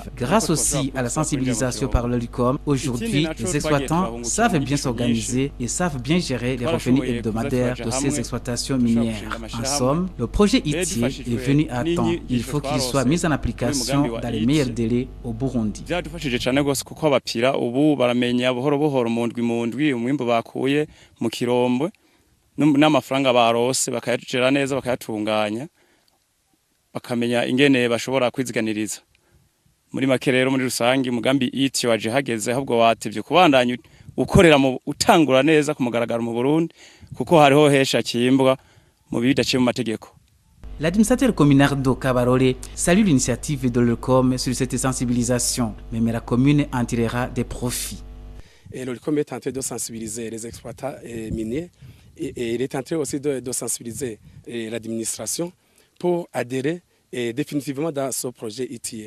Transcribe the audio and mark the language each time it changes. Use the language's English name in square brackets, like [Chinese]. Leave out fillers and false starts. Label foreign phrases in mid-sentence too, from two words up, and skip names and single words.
[French] Grâce aussi à la sensibilisation par l'OLUCOM, aujourd'hui, les exploitants savent bien s'organiser et savent bien gérer les revenus hebdomadaires de ces exploitations minières. En somme, le projet ITIE est venu à temps. Il faut qu'il soit mis en application dans les meilleurs délais au Burundi. [Rundi] Byadufashije cyane gose kuko abapira ubu baramenya buhoro buhoro mundwi umwimbo bakuye mu kirombo n'amafaranga barose bakayagera neza bakayatunganya bakamenya ingene bashobora kwiziganiriza. Muri make rero muri rusangi umugambi ITIE waje hageze ahubwo watevye kubandanya ukorera mu utangura neza ku mugaragaro mu Burundi kuko hariho hesha kimbwa mu bidaciye mu mategeko. [French] L'administrateur communal de Kabarole salue l'initiative de l'OLUCOM sur cette sensibilisation, mais la commune en tirera des profits. L'OLUCOM est tenté de sensibiliser les exploitants miniers Et il est en train aussi de sensibiliser l'administration pour adhérer définitivement dans ce projet ITIE.